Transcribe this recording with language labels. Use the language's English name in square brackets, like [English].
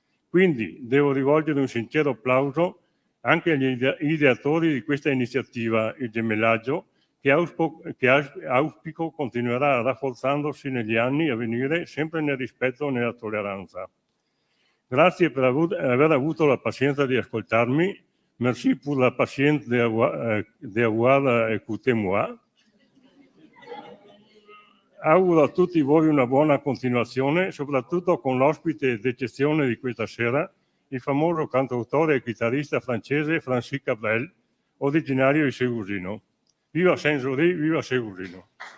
[Italian] Quindi devo rivolgere un sincero applauso anche agli ideatori di questa iniziativa, il gemellaggio, che auspico continuerà rafforzandosi negli anni a venire, sempre nel rispetto e nella tolleranza. Grazie per aver avuto la pazienza di ascoltarmi. [French] Merci pour la patience d'avoir écouté moi. [Italian] Auguro a tutti voi una buona continuazione, soprattutto con l'ospite d'eccezione di questa sera, il famoso cantautore e chitarrista francese Francis Cabrel, originario di Segusino. Viva Saint-Jory, viva Segusino!